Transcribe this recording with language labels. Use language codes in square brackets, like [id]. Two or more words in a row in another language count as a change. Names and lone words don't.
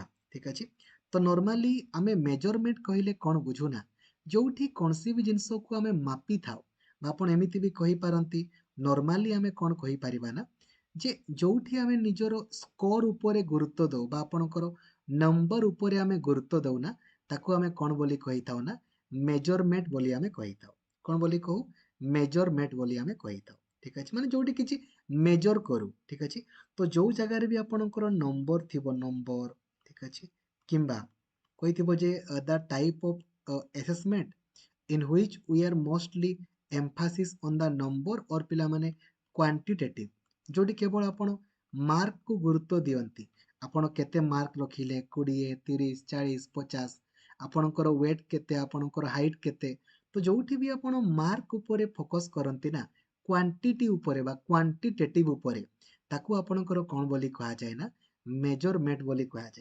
[or] ଠିକ୍ ଅଛି, ତ ନର୍ମାଲି ଆମେ ମେଜରମେଣ୍ଟ କହିଲେ କ'ଣ ବୁଝୁନା, ଯୋଉଠି କୌଣସି ବି ଜିନିଷକୁ ଆମେ ମାପିଥାଉ, ବା ଆପଣ ଏମିତି ବି କହିପାରନ୍ତି ନର୍ମାଲି ଆମେ କ'ଣ କହିପାରିବା ନା, ଯେ ଯୋଉଠି ଆମେ ନିଜର ସ୍କୋର ଉପରେ ଗୁରୁତ୍ୱ ଦେଉ ବା ଆପଣଙ୍କର ନମ୍ବର ଉପରେ ଆମେ ଗୁରୁତ୍ୱ ଦେଉନା, ତାକୁ ଆମେ କ'ଣ ବୋଲି କହିଥାଉ ନା ମେଜରମେଣ୍ଟ ବୋଲି ଆମେ କହିଥାଉ। କ'ଣ ବୋଲି କହୁ, ମେଜରମେଣ୍ଟ ବୋଲି ଆମେ କହିଥାଉ। ଠିକ୍ ଅଛି, ମାନେ ଯୋଉଠି କିଛି ମେଜର କରୁ। ଠିକ୍ ଅଛି, ତ ଯୋଉ ଜାଗାରେ ବି ଆପଣଙ୍କର ନମ୍ବର ଥିବ, ନମ୍ବର, ଠିକ୍ ଅଛି, କିମ୍ବା କହିଥିବ ଯେ [en] the type of assessment in which we are mostly emphasis on the number or [or] ପିଲାମାନେ quantitative, ଯୋଉଠି କେବଳ ଆପଣ ମାର୍କକୁ ଗୁରୁତ୍ୱ ଦିଅନ୍ତି। ଆପଣ କେତେ ମାର୍କ ରଖିଲେ, 20, 30, 40, 50, ଆପଣଙ୍କର ୱେଟ୍ କେତେ, ଆପଣଙ୍କର ହାଇଟ୍ କେତେ। ତ ଯୋଉଠି ବି ଆପଣ ମାର୍କ ଉପରେ ଫୋକସ୍ କରନ୍ତି ନା, କ୍ୱାଣ୍ଟିଟି ଉପରେ ବା କ୍ୱାଣ୍ଟିଟେଟିଭ୍ ଉପରେ, ତାକୁ ଆପଣଙ୍କର କ'ଣ ବୋଲି କୁହାଯାଏ ନା ମେଜରମେଣ୍ଟ ବୋଲି କୁହାଯାଏ।